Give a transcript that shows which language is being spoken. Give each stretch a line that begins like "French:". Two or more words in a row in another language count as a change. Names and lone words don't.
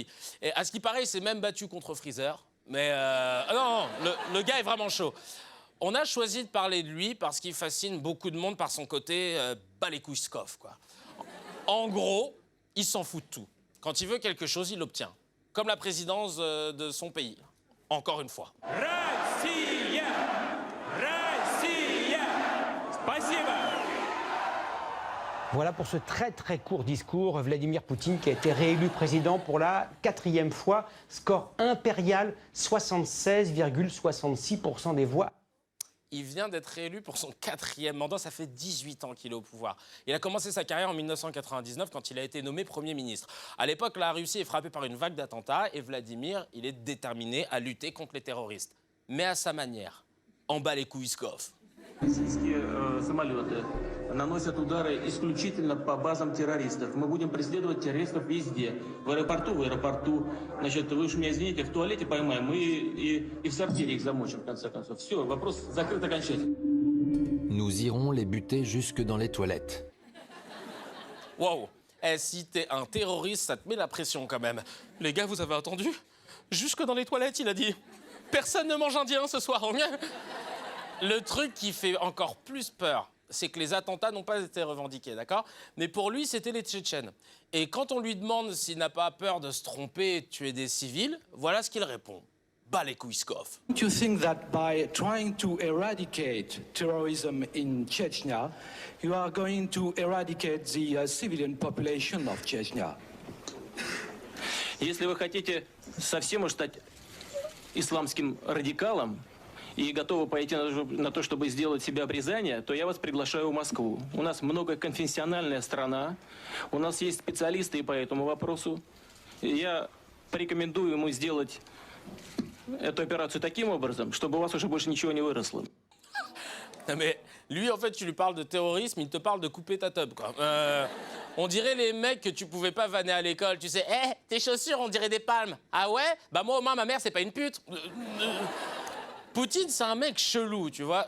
French: Et à ce qui paraît, il s'est même battu contre Freezer. Mais non, le gars est vraiment chaud. On a choisi de parler de lui parce qu'il fascine beaucoup de monde par son côté Balekouiskov, quoi. En gros, il s'en fout de tout. Quand il veut quelque chose, il l'obtient. Comme la présidence de son pays. Encore une fois.
Russian: Россия! Россия! Спасибо!
French: Voilà pour ce très très court discours. Vladimir Poutine qui a été réélu président pour la 4e fois. Score impérial, 76,66% des voix. Il vient d'être réélu pour son 4e mandat. Ça fait 18 ans qu'il est au pouvoir. Il a commencé sa carrière en 1999 quand il a été nommé Premier ministre. À l'époque, la Russie est frappée par une vague d'attentats et Vladimir, il est déterminé à lutter contre les terroristes. Mais à sa manière, en Balekouiskov.
Russian: Российские самолеты наносят удары исключительно по базам террористов. Мы будем преследовать террористов везде. В аэропорту. Значит, вы уж меня извините, в туалете поймаем и в сортире их замочим, в конце концов. Все, вопрос закрыт окончательно.
French: Nous irons les buter jusque dans les toilettes. Wow. Si t'es un terroriste, ça te met la pression quand même. Les gars, vous avez entendu? Jusque dans les toilettes, il a dit. Personne ne mange indien ce soir. Le truc qui fait encore plus peur, c'est que les attentats n'ont pas été revendiqués, d'accord? Mais pour lui, c'était les Tchétchènes. Et quand on lui demande s'il n'a pas peur de se tromper et de tuer des civils, voilà ce qu'il répond. Balekouiskov.
English: Do you think that by trying to eradicate terrorism in Chechnya, you are going to eradicate the civilian population of Chechnya?
Russian: Если вы хотите совсем уж стать исламским радикалом и готовы пойти на то, чтобы сделать себе обрезание, то я вас приглашаю в Москву. У нас многоконфессиональная страна, у нас есть специалисты по этому вопросу. Я порекомендую ему сделать эту операцию таким образом, чтобы у вас уже больше ничего не выросло.
French: Non mais lui, en fait, tu lui parles de terrorisme, il te parle de couper ta teub, quoi. On dirait les mecs que tu pouvais pas vanner à l'école. Tu sais, tes chaussures, on dirait des palmes. Ah ouais? Bah moi, au moins, ma mère, c'est pas une pute. Poutine, c'est un mec chelou, tu vois.